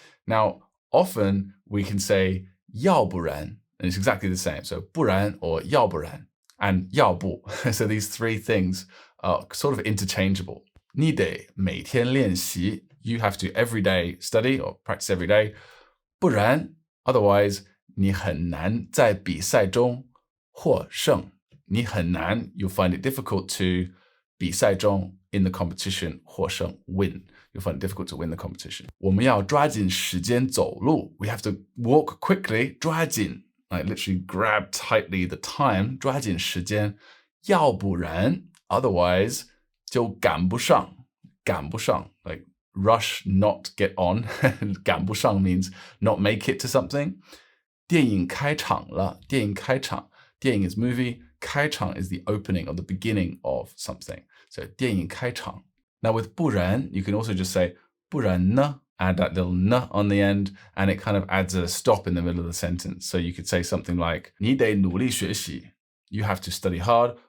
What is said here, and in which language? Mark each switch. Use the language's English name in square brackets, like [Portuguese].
[English] Now often we can say 要不然 and it's exactly the same. So 不然 or 要不然 and 要不 so these three things are sort of interchangeable. 你得每天练习 you have to every day study or practice every day. [Chinese] 不然 otherwise 你很难在比赛中获胜. [English] 你很难 you'll find it difficult to 比赛中 in the competition 获胜 win. You'll find it difficult to win the competition. [Chinese] 我们要抓紧时间走路. We have to walk quickly. [English] 抓紧 like literally grab tightly the time. [Chinese] 抓紧时间. [English] 要不然 otherwise 就赶不上 like rush, not get on. 赶不上 means not make it to something. [Chinese] 电影开场了 电影开场 电影 is movie. [English] 开场 is the opening or the beginning of something. [Chinese] So 电影开场. [English] Now with 不然 you can also just say 不然呢 add that little n on the end, and it kind of adds a stop in the middle of the sentence. So you could say something like 你得努力学习 you have to study hard.